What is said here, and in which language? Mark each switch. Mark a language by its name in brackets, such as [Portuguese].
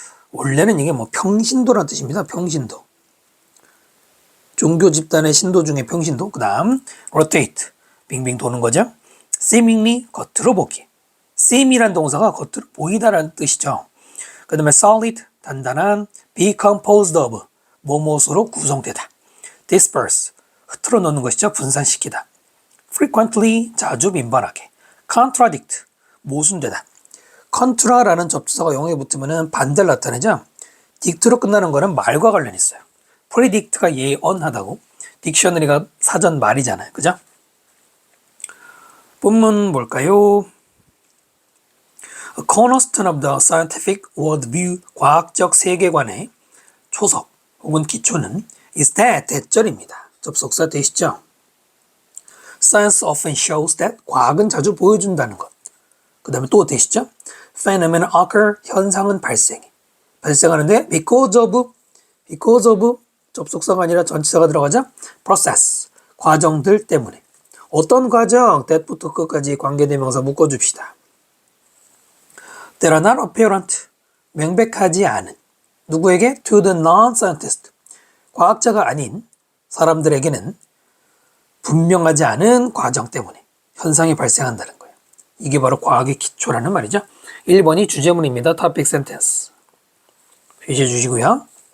[Korean] 원래는 이게 평신도라는 뜻입니다. 평신도. 종교 집단의 신도 중에 평신도. 그 다음 rotate, 빙빙 도는 거죠. seemingly, 겉으로 보기. seem이란 동사가 겉으로 보이다라는 뜻이죠. 그 다음에 solid, 단단한. be composed of, 뭐뭐로 구성되다. disperse, 흐트러 놓는 것이죠. 분산시키다. frequently, 자주 민반하게. contradict, 모순되다. contra라는 접두사가 영어에 붙으면 반대를 나타내죠. dict로 끝나는 거는 말과 관련이 있어요. predict가 예언하다고, 딕셔너리가 사전 말이잖아요. 그죠? 본문 볼까요? [English] A cornerstone of the scientific worldview, [Korean] 과학적 세계관의 초석 혹은 기초는 [English] is that, [Korean] 대절입니다. 접속사 되시죠? [English] Science often shows that, [Korean] 과학은 자주 보여준다는 것. 그 다음에 또 되시죠? [English] Phenomenon occur, [Korean] 현상은 발생하는데 [English] because of, [Korean] 접속사가 아니라 전치사가 들어가죠? process, 과정들 때문에. 어떤 과정? that부터 끝까지 관계대명사 묶어줍시다. [English] That are not apparent, [Korean] 명백하지 않은. 누구에게? [English] To the non-scientist, [Korean] 과학자가 아닌 사람들에게는 분명하지 않은 과정 때문에 현상이 발생한다는 거예요. 이게 바로 과학의 기초라는 말이죠. 1번이 주제문입니다. topic sentence. 표시해 주시고요.